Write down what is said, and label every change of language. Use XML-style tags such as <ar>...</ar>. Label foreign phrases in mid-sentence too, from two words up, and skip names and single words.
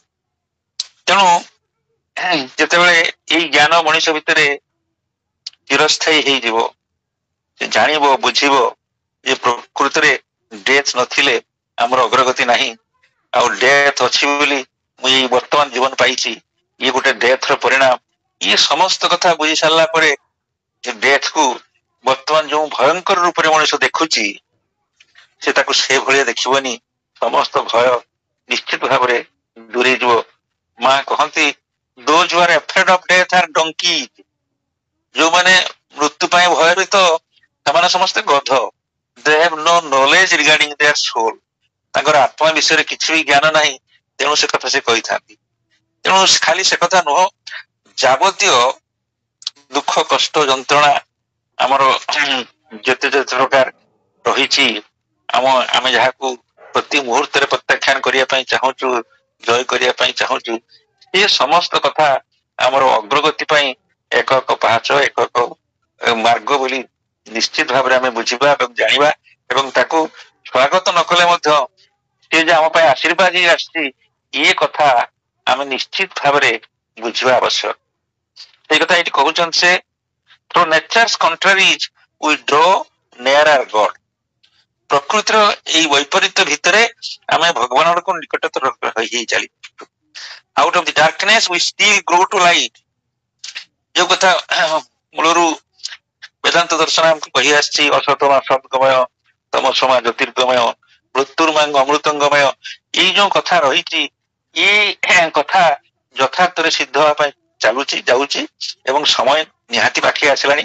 <or>ତେଣୁ ଯେତେବେଳେ ଏଇ ଜ୍ଞାନ ମଣିଷ ଭିତରେ ଚିରସ୍ଥାୟୀ ହେଇଯିବ, ସେ ଜାଣିବ, ବୁଝିବ ଯେ ପ୍ରକୃତରେ ଡେଥ୍ ନଥିଲେ ଆମର ଅଗ୍ରଗତି ନାହିଁ, ଆଉ ଡେଥ୍ ଅଛି ବୋଲି ମୁଁ ଏଇ ବର୍ତ୍ତମାନ ଜୀବନ ପାଇଛି, ଇଏ ଗୋଟେ ଡେଥ୍ ର ପରିଣାମ. ଇଏ ସମସ୍ତ କଥା ବୁଝି ସାରିଲା ପରେ ଯେ ଡେଥ୍ କୁ ବର୍ତ୍ତମାନ ଯୋଉ ଭୟଙ୍କର ରୂପରେ ମଣିଷ ଦେଖୁଛି, ସେ ତାକୁ ସେ ଭଳିଆ ଦେଖିବନି. ସମସ୍ତ ଭୟ ନିଶ୍ଚିତ ଭାବରେ ଦୂରେଇଯିବ. ମା କହନ୍ତି,</or> <en>those who are afraid of death are donkeys.</en> <or>ଯୋଉମାନେ ମୃତ୍ୟୁ ପାଇଁ ଭୟଭୀତ ସେମାନେ ସମସ୍ତେ ଗଧ.</or> <en>They have no knowledge regarding their soul.</en> <or>ତାଙ୍କର ଆତ୍ମା ବିଷୟରେ କିଛି ବି ଜ୍ଞାନ ନାହିଁ, ତେଣୁ ସେ କଥା ସେ କହିଥାନ୍ତି. ତେଣୁ ଖାଲି ସେ କଥା ନୁହଁ, ଯାବତୀୟ ଦୁଃଖ କଷ୍ଟ ଯନ୍ତ୍ରଣା ଆମର ଯେତେ ଯେତେ ପ୍ରକାର ରହିଛି, ଆମେ ଯାହାକୁ ପ୍ରତି ମୁହୂର୍ତ୍ତରେ ପ୍ରତ୍ୟାଖ୍ୟାନ କରିବା ପାଇଁ ଚାହୁଁଛୁ, ଜୟ କରିବା ପାଇଁ ଚାହୁଁଛୁ, ଏ ସମସ୍ତ କଥା ଆମର ଅଗ୍ରଗତି ପାଇଁ ଏକ ଏକ ପାହାଚ, ଏକ ଏକ ମାର୍ଗ ବୋଲି ନିଶ୍ଚିତ ଭାବରେ ଆମେ ବୁଝିବା ଏବଂ ଜାଣିବା, ଏବଂ ତାକୁ ସ୍ୱାଗତ ନ କଲେ ମଧ୍ୟ ସେ ଯେ ଆମ ପାଇଁ ଆଶୀର୍ବାଦ ହେଇ ଆସିଛି, ଇଏ କଥା ଆମେ ନିଶ୍ଚିତ ଭାବରେ ବୁଝିବା ଆବଶ୍ୟକ. ସେଇ କଥା ଏଇଠି କହୁଛନ୍ତି ସେ,</or> <en>through nature's contraries we draw nearer God.</en> <or>ପ୍ରକୃତିର ଏଇ ବୈପରୀତ୍ୟ ଭିତରେ ଆମେ ଭଗବାନଙ୍କ ନିକଟତର ହେଇ ଚାଲି</or> <en>out of the darkness we still grow to light.</en> <or>ଯୋଉ କଥା ମୂଳରୁ ବେଦାନ୍ତ ଦର୍ଶନ ଆମକୁ କହି ଆସିଛି,</or> <sa>ଅସତମା ସଦ୍ଗମୟ ତମସମା ଜ୍ୟୋତିର୍ଗମୟ ମୃତ୍ୟୁର୍ମାଙ୍ଗ ଅମୃତଙ୍ଗମୟ,</sa> <or>ଏଇ ଯୋଉ କଥା ରହିଛି ଏଇ କଥା ଯଥାର୍ଥରେ ସିଦ୍ଧ ହେବା ପାଇଁ ଚାଲୁଛି ଯାଉଛି ଏବଂ ସମୟ ନିହାତି ପାଖେଇ ଆସିଲାଣି।</or>